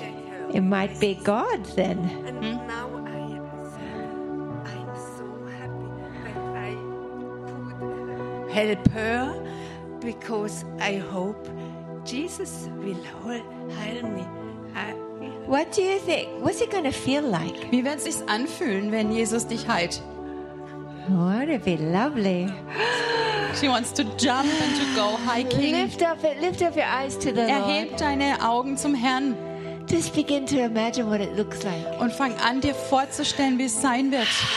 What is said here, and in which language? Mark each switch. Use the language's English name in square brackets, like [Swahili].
[English] it. It might be God then. Help her, because I hope Jesus will heal me. What do you think? What's it gonna feel like? [German] Wie wird sich's anfühlen, wenn Jesus dich heilt? [English] What a bit lovely. She wants to jump and to go hiking. Lift up your eyes to the Lord. [German] Erhebe deine Augen zum Herrn. [English] Just begin to imagine what it looks like. [German] Und fang an, dir vorzustellen, wie es sein wird.